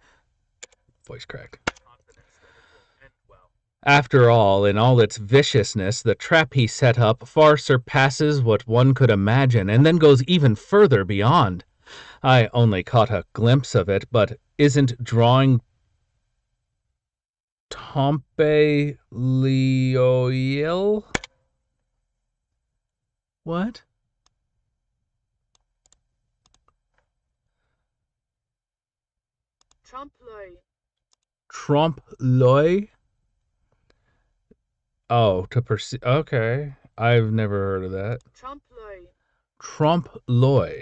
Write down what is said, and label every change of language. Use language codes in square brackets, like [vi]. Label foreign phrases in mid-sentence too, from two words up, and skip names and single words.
[en] Voice crack. After all, in all its viciousness, the trap he set up far surpasses what one could imagine, and then goes even further beyond. I only caught a glimpse of it, but isn't drawing [fr] Tompe Lioil? [en] What? [fr] Trompe l'oeil? [en] Oh, to perceive. Okay. I've never heard of that. [fr] Trompe l'oeil.